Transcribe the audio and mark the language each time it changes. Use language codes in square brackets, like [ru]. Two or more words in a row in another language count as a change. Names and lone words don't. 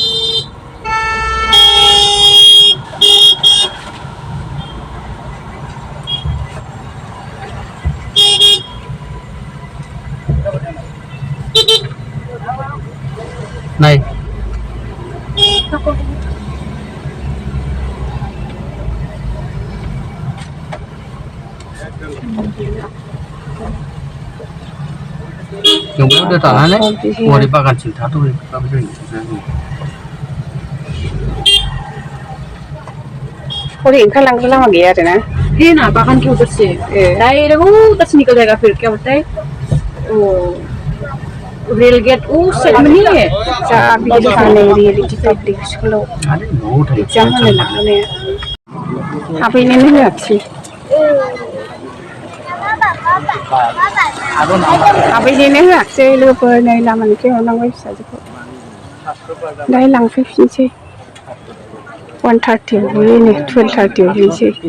[brx] नाय जों बेयाव दोथानानै हरै बागानसिम थाथ'है हरै ओंखारलांग्रा लामा गैया आरोना [hi] है ना बागान के उधर से डायरेक्ट उधर से निकल जाएगा फिर क्या बोलते हैं वो [en] rail gate [hi] उस साइड में नहीं है [brx] जा बिदि फानै रियेलिटि पाब्लिक स्कुलाव एग्जाम होनो लांनाया हाबहैनोनो होआखिसै हाबहैनोनो होआखिसै लोगोफोर नै लामानिफ्राय हरनांबाय फिसाजोखौ दाहाय लांफैफिनसै 1:30 बुयोनो 12:30 बुयनोसै